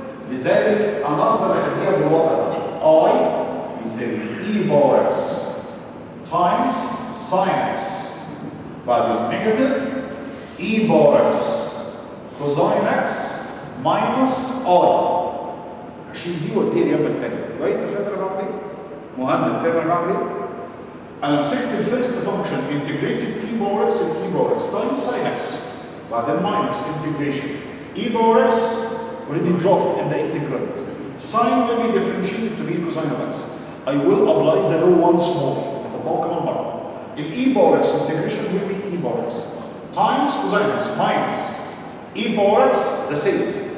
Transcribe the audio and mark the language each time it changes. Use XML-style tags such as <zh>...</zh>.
<ar>لذلك انا اقدر اخليها بالوضع ده I يساوي</ar> <en>e power x times sin x</en> <ar>بعد</ar> <en>negative e power x cosine x minus i.</en> <ar>هشيل دي وادي اليمة التانية. right؟ انت فاهم انا بعمل ايه؟ مهند فاهم انا بعمل ايه؟ انا مسكت الفيرست فانكشن</ar> <en>integrated e power x e power x times sin x.</en> <ar>بعدين</ar> <en>minus integration e power x already dropped in the integrand. Sin will be differentiated to be cosine of x. I will apply the law once more.</en> <ar>هطبقه كمان مرة.</ar> <en>ال e power x integration will be e power x times cosine x minus e power x the same.</en>